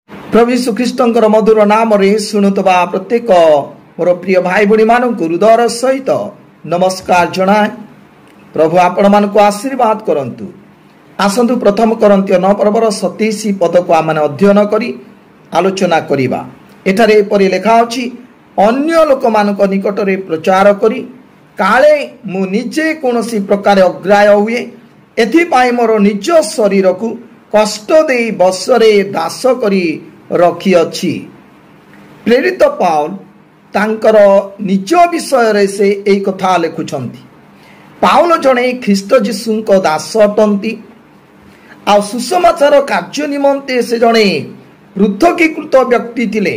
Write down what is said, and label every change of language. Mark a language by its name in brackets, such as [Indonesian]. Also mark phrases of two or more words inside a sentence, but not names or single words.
[Odia] ପ୍ରଭୁ ଯୀଶୁ ଖ୍ରୀଷ୍ଟଙ୍କ ମଧୁର ନାମ ରେ ଶୁଣୁଥିବା ପ୍ରତ୍ୟେକ ମୋର ପ୍ରିୟ ଭାଇ ଭଉଣୀ ମାନଙ୍କୁ ହୃଦୟର ସହିତ ନମସ୍କାର ଜଣାଏ। ପ୍ରଭୁ ଆପଣ ମାନଙ୍କୁ ଆଶୀର୍ବାଦ କରନ୍ତୁ। ଆସନ୍ତୁ ପ୍ରଥମ କରିନ୍ଥୀୟ 9 ପର୍ବର 27 ପଦ କୁ ଆମେ ଅଧ୍ୟୟନ କରି ଆଲୋଚନା କରିବା। ଏଠାରେ ଏପରି ଲେଖା ଅଛି, ଅନ୍ୟ ଲୋକ ମାନଙ୍କ ନିକଟ ରେ ପ୍ରଚାର କରି କାଳେ ମୁଁ ନିଜେ କୌଣସି ପ୍ରକାରେ ଅଗ୍ରାହ୍ୟ ହୁଏ, ଏଥିପାଇଁ ମୋର ନିଜ ଶରୀର କୁ କଷ୍ଟ ଦେଇ ବଶରେ ଦାସ କରି ରଖିଅଛି। ପ୍ରେରିତ ପାଉଲ ତାଙ୍କର ନିଜ ବିଷୟ ରେ ସେ ଏହି କଥା ଲେଖୁଛନ୍ତି। ପାଉଲ ଜଣେ ଖ୍ରୀଷ୍ଟ ଯୀଶୁଙ୍କ ଦାସ ଅଟନ୍ତି। ଆଉ ସୁସମାଚାର କାର୍ଯ୍ୟ ନିମନ୍ତେ ସେ ଜଣେ ପୃଥକୀକୃତ ବ୍ୟକ୍ତି ଥିଲେ।